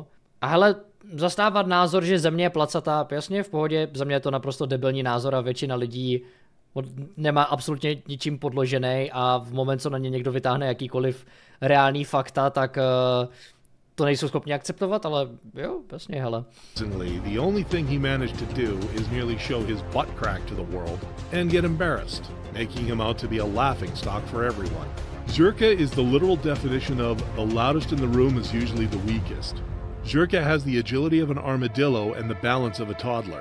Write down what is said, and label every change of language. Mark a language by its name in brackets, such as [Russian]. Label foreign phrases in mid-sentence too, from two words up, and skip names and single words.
[Czech] A hele, zastávat názor, že země je placatá, jasně v pohodě, za mě je to naprosto debilní názor a většina lidí nemá absolutně ničím podložený a v moment, co na ně někdo vytáhne jakýkoliv reálný fakta, tak to nejsou schopni akceptovat, ale jo, jasně, hele. [English] The only thing he managed to do is merely show his butt crack to the world and get embarrassed, making him out to be a laughing stock for everyone. Zherka is the literal definition of the loudest in the room is usually the weakest. Zherka has the agility of an armadillo and the balance of a toddler.